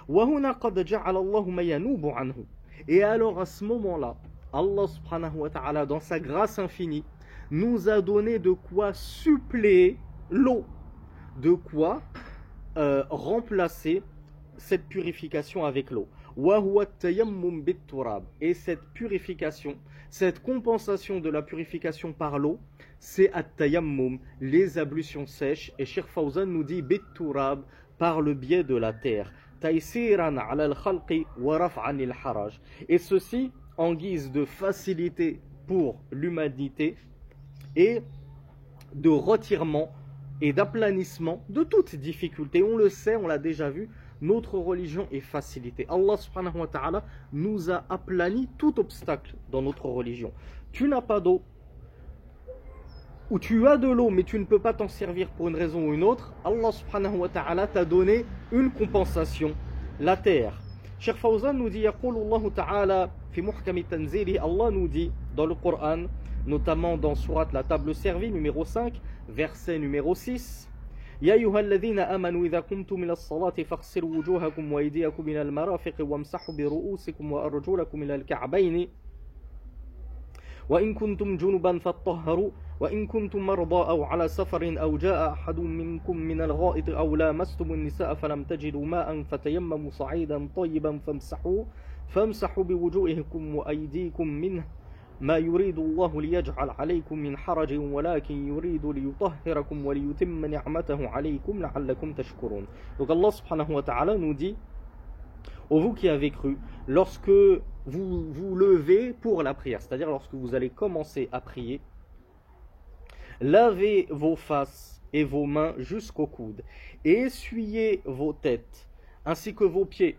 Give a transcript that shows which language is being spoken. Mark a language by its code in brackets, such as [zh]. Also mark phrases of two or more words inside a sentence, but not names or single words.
[fr] Et alors à ce moment-là, Allah subhanahu wa ta'ala, dans sa grâce infinie, nous a donné de quoi suppléer l'eau, de quoi remplacer cette purification avec l'eau. Et cette purification, cette compensation de la purification par l'eau, c'est at-tayammum, les ablutions sèches. Et Cheikh Fawzan nous dit bit-turab, par le biais de la terre. [ar] تيسيرا على الخلق ورفعا الحرج. [fr] Et ceci en guise de facilité pour l'humanité et de retirement et d'aplanissement de toute difficulté. On le sait, on l'a déjà vu, notre religion est facilitée. Allah subhanahu wa ta'ala nous a aplani tout obstacle dans notre religion. Tu n'as pas d'eau, ou tu as de l'eau mais tu ne peux pas t'en servir pour une raison ou une autre, Allah subhanahu wa ta'ala t'a donné une compensation, la terre. Cheikh Fawzan nous dit, [ar] يقول الله تعالى في محكم تنزيله, [fr] Allah nous dit dans le Coran, notamment dans Surat la table servie numéro 5, verset numéro 6, [ar] يا أيها الذين آمنوا إذا قمتم إلى الصلاة فاغسلوا وجوهكم وأيديكم إلى المرافق وامسحوا برؤوسكم وأرجلكم إلى الكعبين وإن كنتم جنبا فاطهروا وإن كنتم مرضى أو على سفر أو جاء أحد منكم من الغائط أو لامستم النساء فلم تجدوا ماء فتيمموا صعيدا طيبا فامسحوا بوجوهكم وأيديكم منه ما يريد الله ليجعل عليكم من حرج ولكن يريد ليطهركم وليتم نعمته عليكم لعلكم تشكرون. [fr] Donc Allah subhanahu wa ta'ala nous dit, ô vous qui avez cru, lorsque vous vous levez pour la prière, c'est-à-dire lorsque vous allez commencer à prier, lavez vos faces et vos mains jusqu'au coude et essuyez vos têtes ainsi que vos pieds.